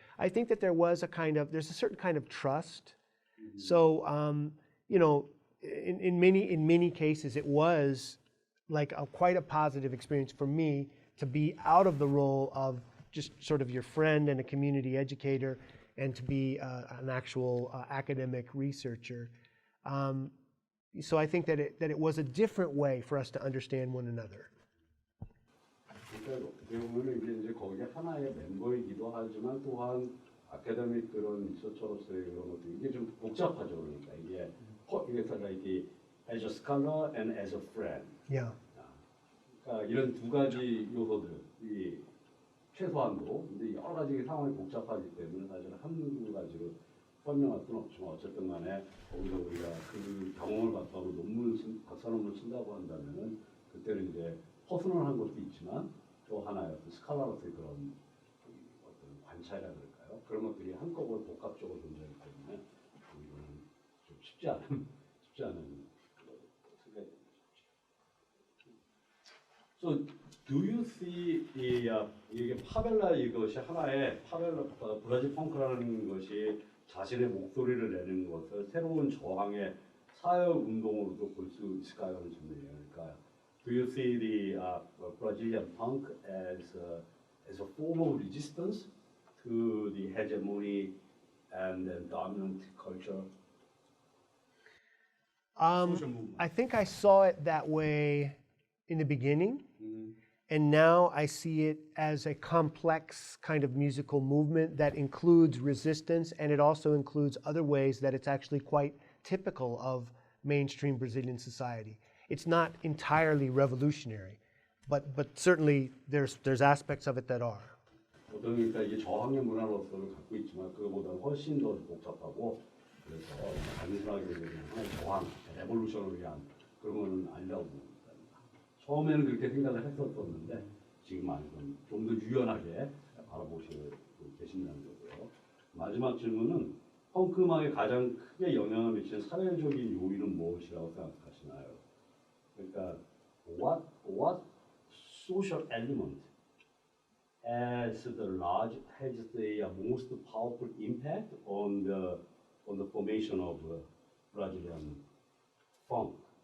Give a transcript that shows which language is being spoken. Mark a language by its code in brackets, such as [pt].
[en] I think that there's a certain kind of trust. So, you know, in many cases, it was like quite a positive experience for me to be out of the role of just sort of your friend and a community educator and to be an actual academic researcher. So I think that it was a different way for us to understand one another. [ko] 그러니까 어떻게 보면 이제 거기에 하나의 멤버이기도 하지만 또한 아카데믹 그런 리서처로서의 그런 것도 이게 좀 복잡하죠. [en] 그러니까 이게 like as a scholar and as a friend. Yeah. [ko] 그러니까 이런 두 가지 요소들이 최소한도 근데 여러 가지 상황이 복잡하기 때문에 사실 한 가지로 설명할 수는 없지만 어쨌든 간에 거기서 우리가 그 경험을 바탕으로 박사 논문을 쓴다고 한다면은 그때는 이제 퍼스널한 것도 있지만 또 하나의 어떤 스칼라로서의 그런 어떤 관찰이라 그럴까요? 그런 것들이 한꺼번에 복합적으로 존재하기 때문에 이거는 좀 쉽지 않은 생각이 듭니다. [en] So, do you see [ko] 이게 파벨라 이것이 하나의 브라질 펑크라는 것이 자신의 목소리를 내는 것을 새로운 저항의 사회 운동으로도 볼 수 있을까요? 하는 질문이에요. 그러니까 [en] do you see the Brazilian punk as a form of resistance to the hegemony and the dominant culture? I think I saw it that way in the beginning, and now I see it as a complex kind of musical movement that includes resistance, and it also includes other ways that it's actually quite typical of mainstream Brazilian society. It's not entirely revolutionary, but certainly there's aspects of it that are. [ko] 어떤 그러니까 이게 저항의 문화로서를 갖고 있지만 그거보다 훨씬 더 복잡하고 그래서 단순하게 그냥 하나의 저항, 레볼루션을 위한 그런 거는 아니라고 봅니다. 처음에는 그렇게 생각을 했었었는데 지금 아니면 좀 더 유연하게 바라보시고 계신다는 거고요. 마지막 질문은 펑크 음악에 가장 크게 영향을 미치는 사회적인 요인은 무엇이라고 생각하시나요? 그러니까 [en] what social element has the most powerful impact on the formation of Brazilian funk?